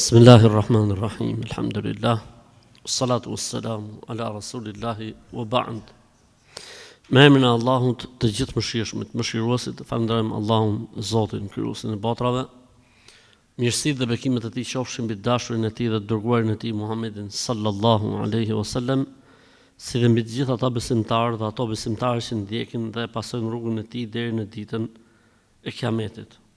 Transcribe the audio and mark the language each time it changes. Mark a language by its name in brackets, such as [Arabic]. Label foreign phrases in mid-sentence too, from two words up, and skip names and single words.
[Arabic] Bismillahirrahmanirrahim. Alhamdulillah. والصلاة والسلام على رسول الله وبعد. [Albanian] Me emrin e Allahut të gjithë mëshirshmit, mëshiruesit, falenderojmë Allahun, Zotin, krijuesin e botrave. Mirësitë dhe bekimet e tij qofshin mbi dashurin e tij dhe dërguarin e tij Muhammedin [Arabic] صلى الله عليه وسلم, [Albanian] si dhe mbi të gjithë ata besimtarë dhe ato besimtarë që ndjekin dhe pasojnë rrugën e tij deri në ditën e Kiametit.